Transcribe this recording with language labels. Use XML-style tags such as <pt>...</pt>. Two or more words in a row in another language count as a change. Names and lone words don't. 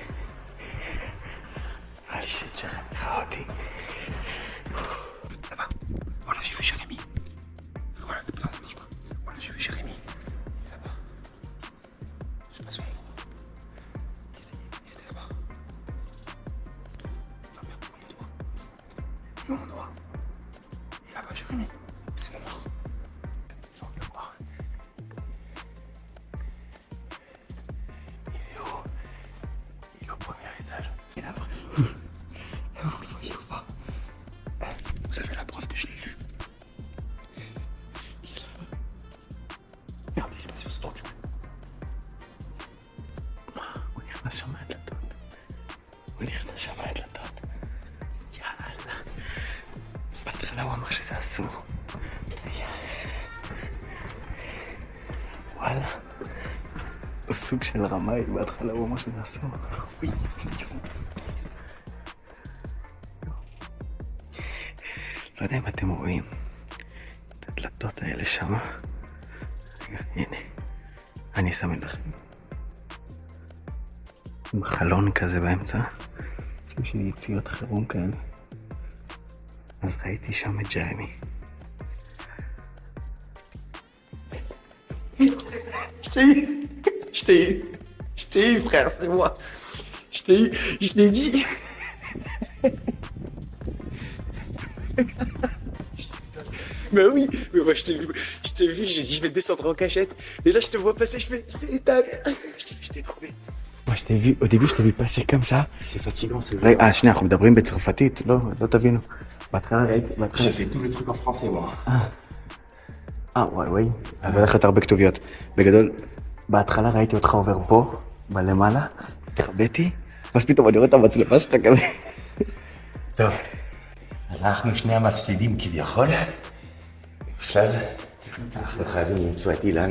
<he>נראה לי שג'רמי ראה אותי.</he> <fr>Là-bas. Voilà, j'ai vu Jérémy. Voilà, putain, ça marche pas. Voilà, j'ai vu Jérémy. Il est là-bas. Je sais pas si on le voit. Il était là-bas. Non, merde, mon doigt. Mon doigt. Il est là-bas, Jérémy. C'est noir. Sans le voir. Il est où? Il est au premier étage. Il est là, frère. Vous le voyez ou pas? Vous avez la preuve que je l'ai vu. Il est là-bas. Regardez, il est passé au statut.</fr> <he>הוא נכנס שם מהדלתות. הוא נכנס שם מהדלתות. יאללה. בהתחלה הוא אמר שזה אסור. וואלה. הוא סוג של רמאי, בהתחלה הוא אמר שזה אסור. לא יודע אם אתם רואים את הדלתות האלה שם. רגע, הנה. אני אסמן לכם. עם חלון כזה באמצע. סוג של יציאות חירום כאלה. אז ראיתי שם את ג'רמי.</he> <fr>Je t'ai eu, frère, c'est moi. Je t'ai eu, je l'ai dit. Bah oui, mais moi je t'ai vu, j'ai dit je vais descendre en cachette. Et là je te vois passer, je fais c'est Ethan. Je t'ai trouvé. moi je t'ai vu, au début je t'ai vu passer comme ça. C'est fatigant ce jeu.</fr> <he>רגע, שנייה, אנחנו מדברים בצרפתית, לא תבינו. בהתחלה ראיתי,</he> <fr>J'ai fait tout le truc en français moi.</fr> <he>וואי, אז הולך יותר בכתוביות. בגדול, בהתחלה ראיתי אותך עובר פה, בלמעלה, התרביתי, ואז פתאום אני רואה את המצלמה שלך כזה. טוב, אז אנחנו שני המפסידים כביכול. עכשיו, אנחנו חייבים למצוא את אילן.</he>